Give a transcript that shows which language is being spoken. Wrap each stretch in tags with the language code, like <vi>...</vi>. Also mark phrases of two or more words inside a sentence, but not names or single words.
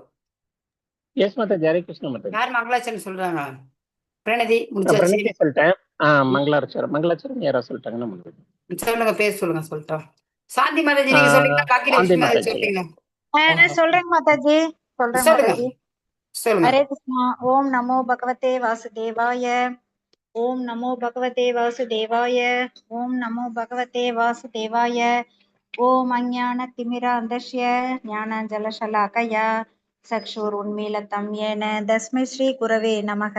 <ta>எஸ் மாதாஜி. ஹரே கிருஷ்ண மாதாஜி. யார் மங்களாச்சரண் சொல்றாங்க? பிரணதி முடிச்சாச்சு. பிரணதி சொல்லிட்டேன். மங்களாச்சரணம் யாரா சொல்லிட்டாங்கன்னா சொல்லுங்க, பேர் சொல்லுங்க. சொல்லிட்டோம். சாந்தி மாதாஜி நீங்க சொல்றீங்களா? காக்கி லட்சுமி மாதாஜி சொல்றீங்களா? சொல்றேன் மாதாஜி. சொல்றேன் மாதாஜி. சொல்லுங்க.</ta> <sa>हरे कृष्णा. ओम नमो भगवते वासुदेवाय. ओम नमो भगवते वासुदेवाय. ओम नमो भगवते वासुदेवाय. ओम अज्ञानतिमिरान्धस्य ज्ञानाञ्जनशलाकया चक्षुरुन्मीलितं येन तस्मै श्रीगुरवे नमः.</sa>